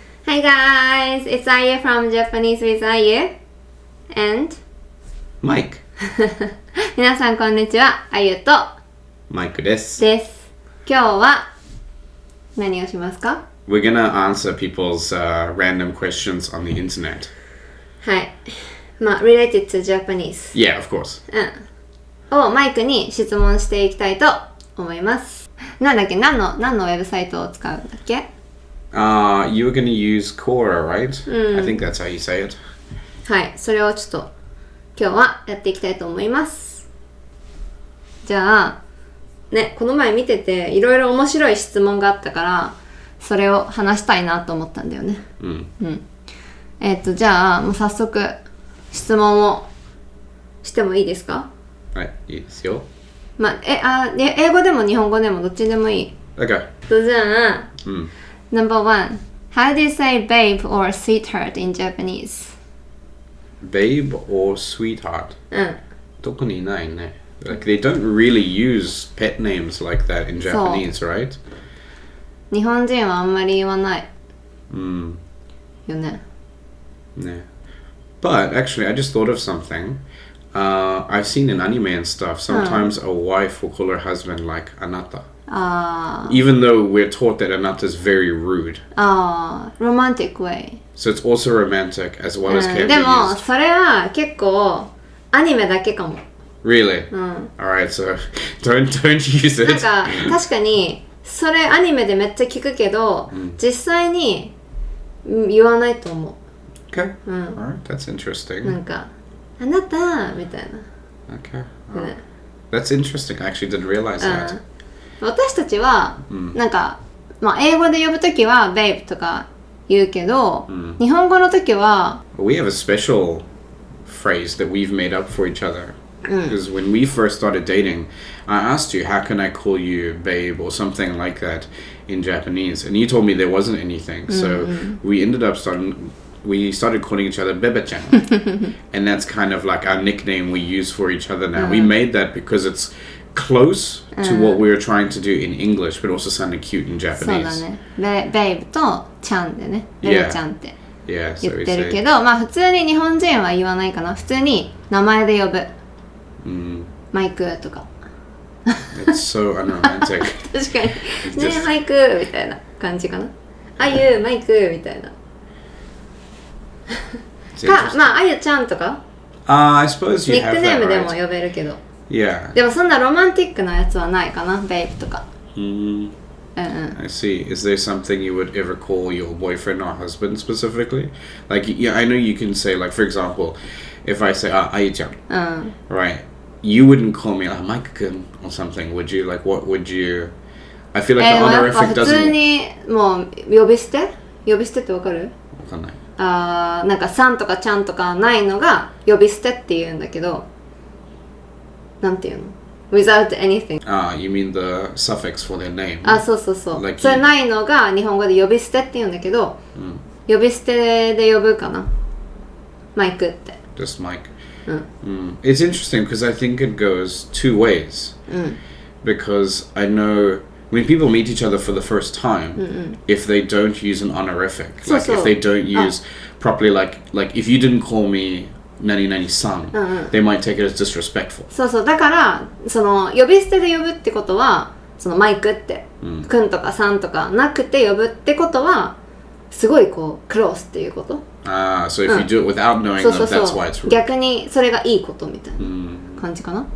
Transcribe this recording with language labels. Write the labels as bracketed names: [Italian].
[English] Hi guys, it's Ayu from Japanese with Ayu and Mike. [Japanese] 皆さんこんにちは、あゆと Mike です。今日は何をしますか？ [English] We're gonna answer people's random questions on the internet. [Japanese] はい。 [English] まあ、related to Japanese. Yeah, of course. [Japanese] をマイクに質問していきたいと思います。なんだっけ？何のウェブサイトを使うんだっけ [English] ？You were gonna use Quora, right? I think that's how you say it. [Japanese] はい、それをちょっと今日はやっていきたいと思います。じゃあ、ね、この前見てていろいろ面白い質問があったからそれを話したいなと思ったんだよね。じゃあもう早速質問をしてもいいですか？はい、いいですよ。まあ、英語でも日本語でもどっちでもいい。 [English] Okay. じゃあ、Number 1 How do you say babe or sweetheart in Japanese? Babe or sweetheart? [Japanese] どこにいないね。 [English] Like they don't really use pet names like that in Japanese, right? [Japanese] 日本人はあんまり言わない。よね。ね。 [English] But actually, I just thought of something. I've seen in anime and stuff, sometimes a wife will call her husband like anata. Even though we're taught that anata is very rude. Romantic way. So it's also romantic as well as can be [Japanese] でも [English] used. [Japanese] それは結構アニメだけかも。 [English] Really? Alright, so don't use it. [Japanese] なんか確かにそれアニメでめっちゃ聞くけど、実際に言わないと思う。 [English] Okay. Alright, that's interesting. [Japanese] なんかあなたみたいな。 [English] Okay. That's interesting. I actually didn't realize that. [Japanese] 私たちは、なんか、まあ、英語で呼ぶときは babe とか言うけど、日本語のときは [English] We have a special phrase that we've made up for each other. Because when we first started dating, I asked you, how can I call you babe or something like that in Japanese? And you told me there wasn't anything. So we ended up we started calling each other Bebe-chan. And that's kind of like our nickname we use for each other now. We made that because it's close to what we were trying to do in English, but also sounded cute in Japanese. [Japanese] そうだね。 babe とちゃんでね。ベベちゃんって言ってるけど、まあ普通に日本人は言わないかな。普通に名前で呼ぶ。マイクとか。 [English] It's so unromantic. [Japanese] 確かに。ねマイクみたいな感じかな。あゆマイクみたいな。まああゆちゃんとか。 [English] I suppose you have that, right? [Japanese] ニックネームでも呼べるけど。 [English] Yeah. [Japanese] でもそんなロマンティックなやつはないかな、ベイブとか。 [English] I see. Is there something you would ever call your boyfriend or husband specifically? Like, yeah, I know you can say, like, for example, if I say, Ayu-chan, right? You wouldn't call me, Mike-kun or something, would you? Like, what would you... I feel like the honorific doesn't... [Japanese] 普通にもう呼び捨てってわかる？わかんない。なんかさんとかちゃんとかないのが呼び捨てって言うんだけど、なんていうの [English] without anything. You mean the suffix for their name? [Japanese] そうそうそう。 [English] Like [Japanese] それないのが日本語で呼び捨てって言うんだけど、呼び捨てで呼ぶかな。マイクって。 [English] Just Mike. It's interesting because I think it goes two ways. Because I know when people meet each other for the first time, if they don't use an honorific, like if they don't use properly, like if you didn't call me Nani-Nani-san, they might take it as disrespectful. [Japanese] そうそう、だからその呼び捨てで呼ぶってことはそのマイクって、くんとかさんとかなくて呼ぶってことはすごいこうクロースっていうこと。 [English] So if you do it without knowing them, that's why it's rude. [Japanese] 逆にそれがいいことみたいな感じかな。